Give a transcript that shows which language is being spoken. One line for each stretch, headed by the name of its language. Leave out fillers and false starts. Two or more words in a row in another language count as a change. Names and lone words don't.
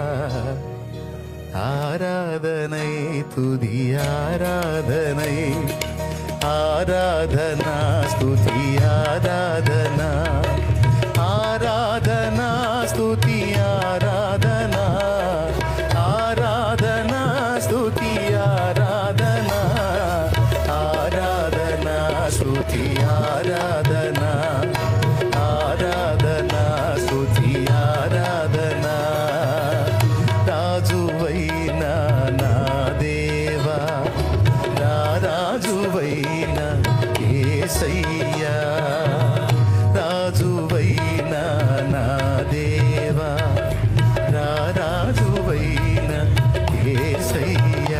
Tamil: ஆராதனை துதி ஆராதனை, ஆராதனா ஸ்துதி ஆராதனா, ஆராதனா ஸ்துதி ஆராதனா, ஆராதனா ஸ்துதி ஆராதனா, ஆராதனா ஸ்துதி ஆராதனா, ஆராதனா ஸ்துதி ஆராதனா.
Telugu: రాజువైన నా దేవా, నా రాజువైన యేసయ్యా, రాజువైన నా దేవా, నా రాజువైన యేసయ్యా.